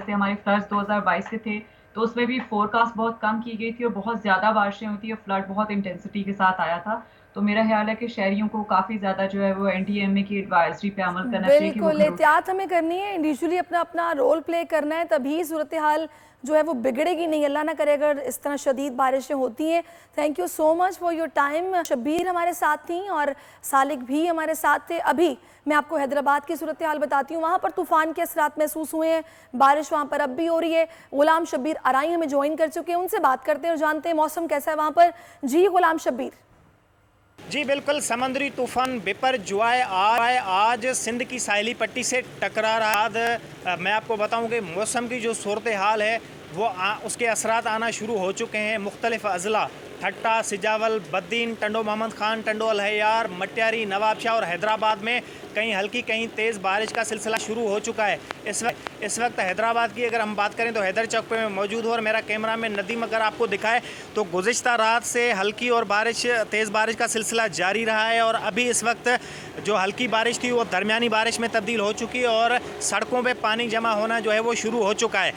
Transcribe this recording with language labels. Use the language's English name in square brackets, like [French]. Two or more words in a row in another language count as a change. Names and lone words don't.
[Urdu] جیسے ہمارے فلڈز 2022 کے تھے، تو اس میں بھی فورکاسٹ بہت کم کی گئی تھی اور بہت زیادہ بارشیں ہوئی تھیں اور فلڈ بہت انٹینسٹی کے ساتھ آیا تھا. تو میرا خیال ہے کہ شہریوں کو کافی زیادہ جو ہے وہ این ڈی ایم اے کی ایڈوائزری پہ عمل کرنا چاہیے کہ وہ بالکل احتیاط ہمیں کرنی ہے، انڈیویجوئلی اپنا اپنا [English] role play [Urdu] کرنا ہے، تبھی صورت حال جو ہے وہ بگڑے گی نہیں. اللہ نہ کرے اگر اس طرح شدید بارشیں ہوتی ہیں. [English] Thank you so much for your time. [Urdu] شبیر ہمارے ساتھ تھی اور سالک بھی ہمارے ساتھ تھے. ابھی میں آپ کو حیدرآباد کی صورت حال بتاتی ہوں، وہاں پر طوفان کے اثرات محسوس ہوئے ہیں، بارش وہاں پر اب بھی ہو رہی ہے. غلام شبیر آرائیں ہمیں جوائن کر چکے ہیں، ان سے بات کرتے ہیں اور جانتے ہیں موسم کیسا ہے وہاں پر. جی غلام شبیر. جی بالکل، سمندری طوفان بپرجوائے آج سندھ کی ساحلی پٹی سے ٹکرا رہا. میں آپ کو بتاؤں کہ موسم کی جو صورت حال ہے وہ اس کے اثرات آنا شروع ہو چکے ہیں. مختلف اضلاع ٹھٹہ, سجاول، بدین، ٹنڈو محمد خان، ٹنڈو الہیار، مٹیاری، نوابشاہ اور حیدرآباد میں کہیں ہلکی کہیں تیز بارش کا سلسلہ شروع ہو چکا ہے. اس وقت حیدرآباد کی اگر ہم بات کریں تو حیدر چوک پہ میں موجود ہوں اور میرا کیمرہ مین ندیم اگر آپ کو دکھائے تو گزشتہ رات سے ہلکی اور تیز بارش کا سلسلہ جاری رہا ہے اور ابھی اس وقت جو ہلکی بارش تھی وہ درمیانی بارش میں تبدیل ہو چکی ہے اور سڑکوں پہ پانی جمع ہونا جو ہے وہ شروع ہو چکا ہے.